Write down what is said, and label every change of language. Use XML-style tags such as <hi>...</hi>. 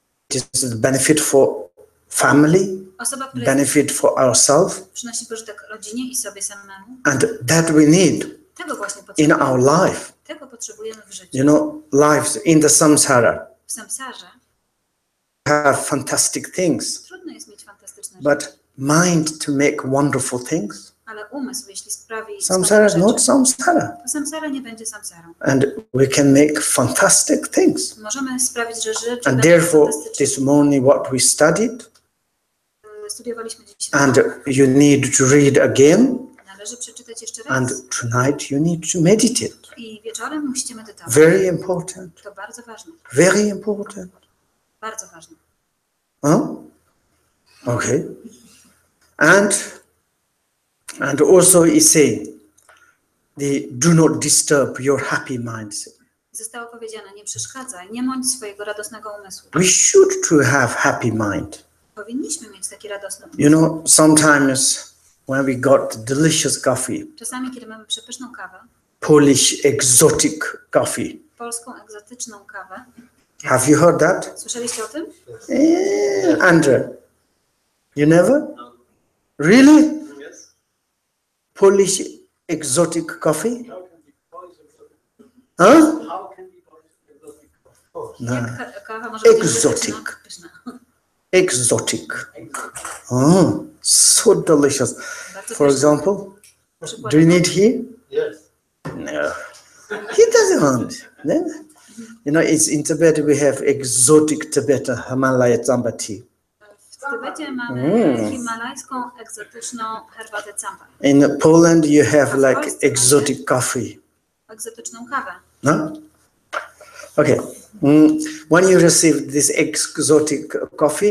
<en>It is the benefit for family,</en> <pl>Osoba, która</pl> <en>benefit for ourselves,</en> <pl>przynosi pożytek rodzinie i sobie samemu.</pl> <en>and that we need</en> <pl>Tego właśnie</pl> <en>in</en> <pl>potrzebujemy.</pl> <en>our life.</en> <pl>Tego potrzebujemy w życiu.</pl> <en>You know, lives in the samsara</en> <pl>W samsarze</pl> <en>have fantastic things,</en> <pl>trudno jest mieć fantastyczne rzeczy,</pl> <en>but mind to make wonderful things.</en> <pl>ale umysł, jeśli sprawi</pl> <en>Samsara is</en> <pl>wspaniałe</pl> <en>not</en> <pl>rzeczy,</pl> <en>samsara,</en> <pl>to samsara nie będzie samsarą.</pl> <en>and we can make fantastic things.</en> <pl>Możemy sprawić, że rzeczy</pl> <en>And</en> <pl>będą</pl> <en>therefore,</en> <pl>fantastyczne.</pl> <en>this morning what we studied,</en> <pl>Studiowaliśmy dziś</pl> <en>and you need to read again,</en> <pl>należy przeczytać jeszcze raz.</pl> <en>and tonight you need to meditate.</en> <pl>I wieczorem musicie medytować.</pl> <en>Very important,</en> <pl>To bardzo ważne.</pl> <en>very important.</en> <pl>Bardzo ważne.</pl> <en>Huh? Okay. And also he say, do not disturb your happy mindset.</en> <pl>Zostało powiedziane, nie przeszkadzaj, nie mądź swojego radosnego umysłu.</pl> <en>We should to have happy mind.</en> <pl>Powinniśmy mieć taki radosny umysł.</pl> <en>You know, sometimes when we got delicious coffee,</en> <pl>Czasami, kiedy mamy przepyszną kawę,</pl> <en>Polish exotic coffee.</en> <pl>polską egzotyczną kawę,</pl> <en>Have you heard that?</en> <pl>słyszeliście o tym?</pl> <en>Andre, you never? Really? Polish exotic coffee? Huh? No.</en> <pl>Jak kawa może być</pl> <en>Egzotic.</en> <pl>egzotyczna? Pyszna.</pl> <en>Exotic. Oh, so delicious.</en> <pl>Bardzo</pl> <en>For</en> <pl>pyszna.</pl> <en>example, do you need here? Yes. No. He doesn't want. No? You know, it's in Tibet we have exotic Tibetan Himalaya Tsamba tea.</en> <pl>W Tybecie mamy himalajską egzotyczną herbatę campa.</pl> <en>In Poland you have like exotic coffee.</en> <pl>Egzotyczną kawę.</pl> <en>No? Okay. When you receive this exotic coffee,</en>